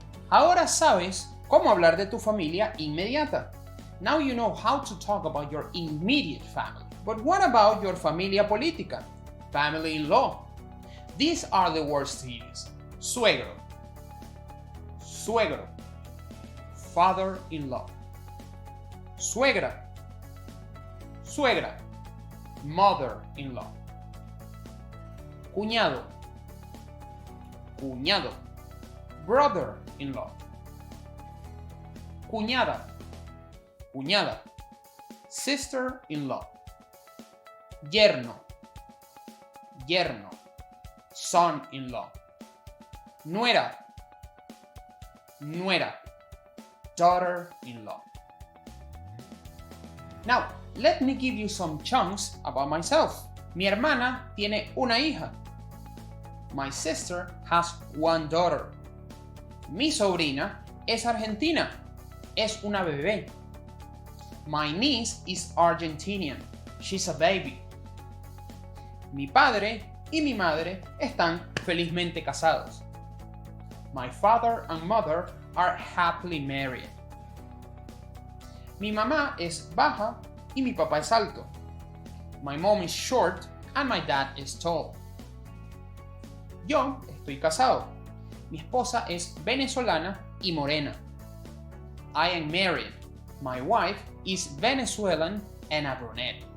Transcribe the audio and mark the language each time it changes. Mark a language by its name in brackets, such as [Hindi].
[Spanish] Ahora sabes cómo hablar de tu familia inmediata. [English] Now you know how to talk about your immediate family. But what about your familia política? Family-in-law. These are the words to use. [Spanish] Suegro. Suegro. Father-in-law. Suegra. Suegra. Mother-in-law. Cuñado. Cuñado. Brother-in-law. Cuñada. Cuñada. Sister-in-law. Yerno. Yerno. Son-in-law. Nuera. Nuera. [English] Daughter-in-law. Now, let me give you some chunks about myself. [Spanish] Mi hermana tiene una hija. [English] My sister has one daughter. [Spanish] Mi sobrina es argentina. Es una bebé. [English] My niece is Argentinian. She's a baby. [Spanish] Mi padre y mi madre están felizmente casados. [English] My father and mother are happily married. [Spanish] Mi mamá es baja y mi papá es alto. [English] My mom is short and my dad is tall. [Spanish] Yo estoy casado. Mi esposa es venezolana y morena. [English] I am married. My wife is Venezuelan and a brunette.